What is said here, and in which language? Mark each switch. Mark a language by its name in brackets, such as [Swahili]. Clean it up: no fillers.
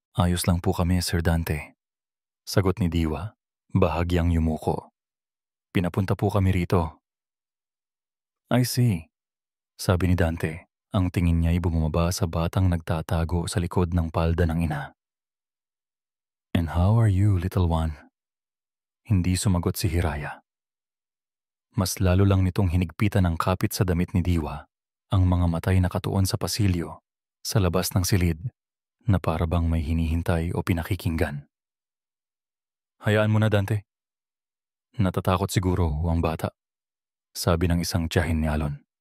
[Filipino] Ayos lang po kami, Sir Dante. Sagot ni Diwa, bahagyang yumuko. Pinapunta po kami rito. [English] I see, [Filipino] sabi ni Dante. Ang tingin niya ay bumaba sa batang nagtatago sa likod ng palda ng ina. [English] And how are you, little one? [Filipino] Hindi sumagot si Hiraya. Mas lalo lang nitong hinigpitan ng kapit sa damit ni Diwa ang mga matay nakatuon sa pasilyo sa labas ng silid na para bang may hinihintay o pinakikinggan. Hayaan mo na, Dante. Natatakot siguro ang bata, sabi ng isang tiyahin ni Alon.